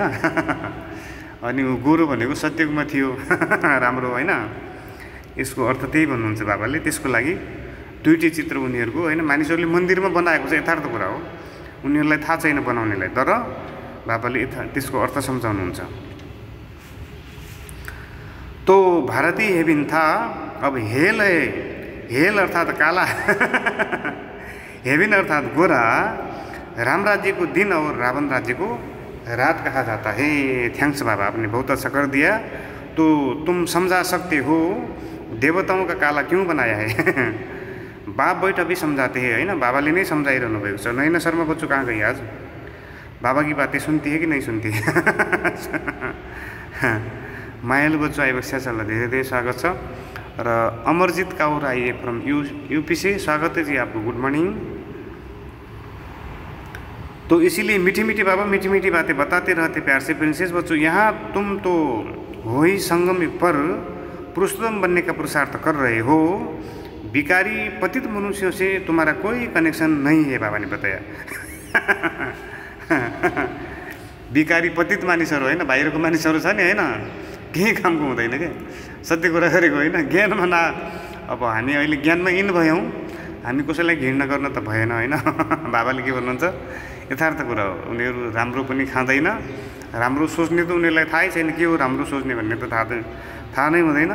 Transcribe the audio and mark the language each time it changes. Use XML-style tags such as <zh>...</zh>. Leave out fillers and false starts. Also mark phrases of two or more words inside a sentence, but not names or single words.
<ne>अनि गोरो भनेको सत्यमा थियो राम्रो होइन। यसको अर्थ त्यही भन्नुहुन्छ बाबाले। त्यसको लागि दुइटै चित्र उनीहरूको होइन, मानिसहरूले मन्दिरमा बनाएको छ यथार्थ कुरा हो, उनीहरूलाई थाहा छैन बनाउनेलाई, तर बाबाले त्यसको अर्थ सम्झाउनुहुन्छ।</ne> <hi>तो भारतीय हेभिन था, अब हेल है, हेल अर्थात काला हेभिन अर्थात गोरा, राम राज्य को दिन और रावण राज्य को रात कहा जाता है। थैंक्स बाबा, आपने बहुत अच्छा कर दिया। तो तुम समझा सकते हो देवताओं का काला क्यों बनाया है। बाप बैठा भी समझाते हैं</hi> <ne>होइन, बाबाले नै समझाइरहनु भएको छ।</ne> <hi>नैना शर्मा बच्चू कहाँ गई आज, बाबा की बातें सुनती है कि नहीं सुनती है।</hi> <ne>मायालु बच्चू आइबक्स छ, धेरै धेरै स्वागत छ।</ne> <hi>र अमरजीत काउर आइए फ्रम यूपी से, स्वागत है जी आपको,</hi> <en>good morning.</en> <hi>तो इसीलिए मीठी मीठी बाबा मीठी मीठी बातें बताते रहते प्यार से। प्रिंसेस बच्चू, यहाँ तुम तो हो ही संगम पर पुरुषोत्तम बनने का पुरुषार्थ कर रहे हो। भिकारी पतित मनुष्यों से तुम्हारा कोई कनेक्शन नहीं है, बाबा ने बताया।</hi> <ne>भिकारी पतित मानिसहरू होइन, बाहिरको मानिसहरू छ नि होइन, केही कामको हुँदैन क्या, सत्य कुरा गरेको होइन। ज्ञानमा न, अब हामी अहिले ज्ञानमा इन भयौँ, हामी कसैलाई घृणा गर्न त भएन होइन। बाबाले के भन्नुहुन्छ, यथार्थ कुरा हो। उनीहरू राम्रो पनि खाँदैन, राम्रो सोच्ने त उनीहरूलाई थाहै छैन के हो राम्रो सोच्ने भन्ने त थाहा नै हुँदैन।</ne>